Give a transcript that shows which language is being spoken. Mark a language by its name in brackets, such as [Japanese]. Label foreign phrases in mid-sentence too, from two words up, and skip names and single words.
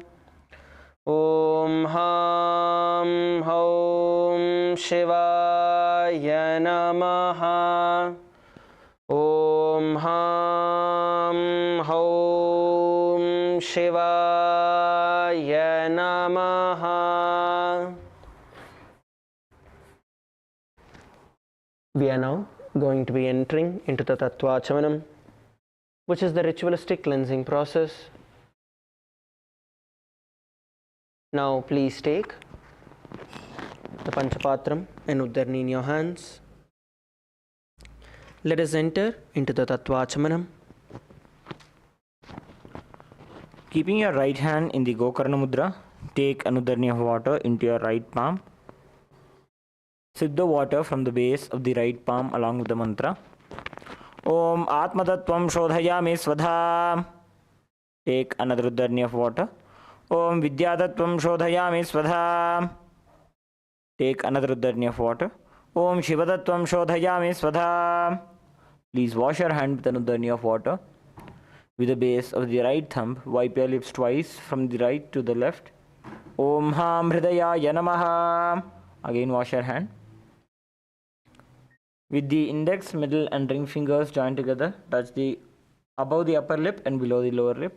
[Sanskrit] ॐ हं हौं शिवाय नमः. ॐ हं हौं शिवाय नमः. [English] We are now going to be entering into the Tattvachamanam, which is the ritualistic cleansing process. Now please take the Panchapatram and Uddarni in your hands. Let us enter into the Tattvachamanam. Keeping your right hand in the Gokarna Mudra, take an Uddarni of water into your right palm. Sip the water from the base of the right palm along with the mantra. [Sanskrit] ॐ आत्मतत्त्वं शोधयामि स्वधा. [English] Take another Uddarni of water. [Sanskrit] ॐ विद्यातत्त्वं शोधयामि स्वधा. [English] Take another Uddarni of water. [Sanskrit] ॐ शिवतत्त्वं शोधयामि स्वधा. [English] Please wash your hand with an Uddarni of water. With the base of the right thumb, wipe your lips twice from the right to the left. [Sanskrit] ॐ हं हृदयाय नमः. [English] Again wash your hand. With the index, middle and ring fingers joined together, touch the above the upper lip and below the lower lip.